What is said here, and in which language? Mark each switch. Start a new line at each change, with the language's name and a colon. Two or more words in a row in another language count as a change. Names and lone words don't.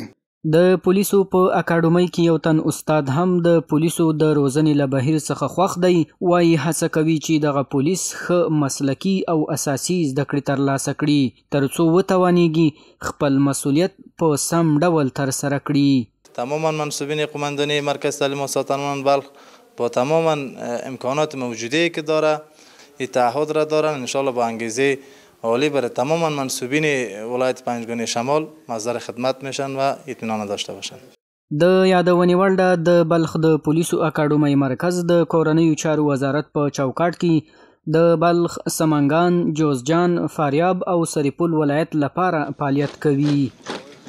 Pashto: د پولیسو په اکاډمۍ کې یو تن استاد هم د پولیسو د روزنې له بهیر څخه خوښ دی. وایي هڅه کوي چې دغه پولیس ښه مسلکي او اساسي زده کړې ترلاسه کړي ترڅو وتوانیږي خپل مسؤلیت په سم ډول ترسره کړي.
Persian: تماما منصوبین قماندانی مرکز تعلیم و ساتنان بلخ با تماما امکانات موجوده که داره این تعهد را دارن انشالله با انگیزه عالی برای تماما منصوبین ولایت پنجگانه شمال مصدر خدمت میشن و اطمینان داشته باشن.
Pashto: د یادونې وړ ده د بلخ د پولیسو اکاډمۍ مرکز د کورنیو چارو وزارت په چوکاټ کې د بلخ، سمنګان، جوزجان، فاریاب او سرپل ولایت لپاره فعالیت کوي.